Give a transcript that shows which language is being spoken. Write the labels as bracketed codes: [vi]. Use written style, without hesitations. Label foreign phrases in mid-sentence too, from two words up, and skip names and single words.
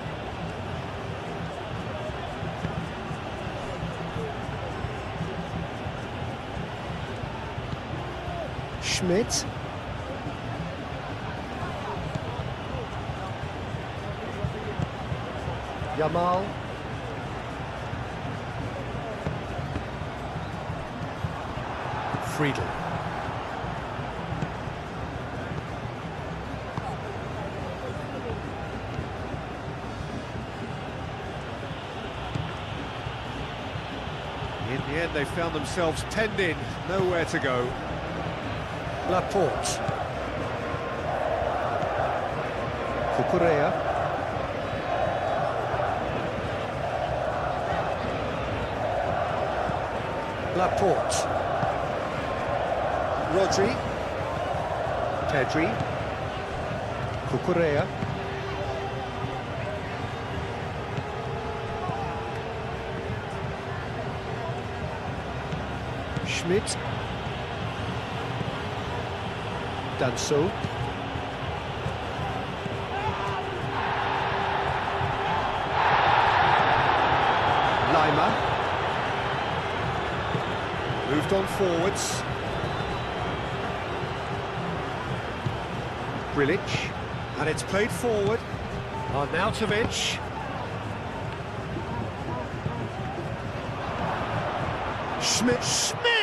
[en] Schmidt. Yamal. Friedel. In the end, they found themselves penned in, nowhere to go. Laporte. Cucurella. Laporte. Rodri. Pedri. Cucurella. Schmidt. Danso. Lima. Moved on forwards. Grilic. And it's played forward. Arnautovic. Schmidt.